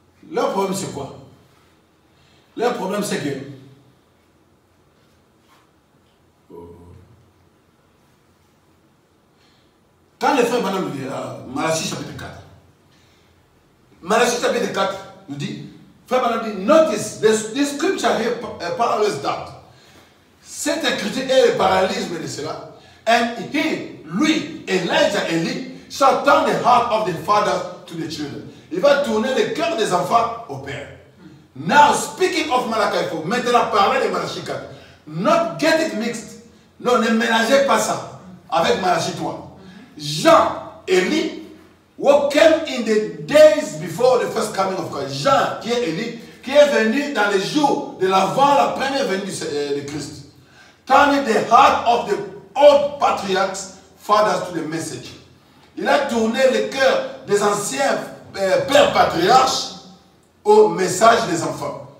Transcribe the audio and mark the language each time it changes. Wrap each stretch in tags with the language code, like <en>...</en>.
<fr>Leur problème, c'est quoi? Leur problème, c'est que quand les frères Madame disent Malachie chapitre 4, Malachie chapitre 4 nous dit, frère Madame dit,</fr> <en>notice, the scripture here parallels that.</en> <fr>Cette écriture est le parallélisme de cela.</fr> <en>And he, lui, Elijah Eli, shall turn the heart of the father to the children.</en> <fr>Il va tourner le cœur des enfants au père.</fr> <en>Now, speaking of Malachi 4,</en> <fr>maintenant parler de Malachie 4.</fr> <en>Not get it mixed.</en> <fr>Non, ne mélangez pas ça avec Malachie 3.</fr> <en>Jean, Élie, who came in the days before the first coming of Christ.</en> <fr>Jean, qui est Élie, qui est venu dans les jours de l'avant la première venue de Christ.</fr> <en>turning the heart of the old patriarchs, fathers to the message.</en> <fr>Il a tourné le cœur des anciens pères patriarches au message des enfants.</fr>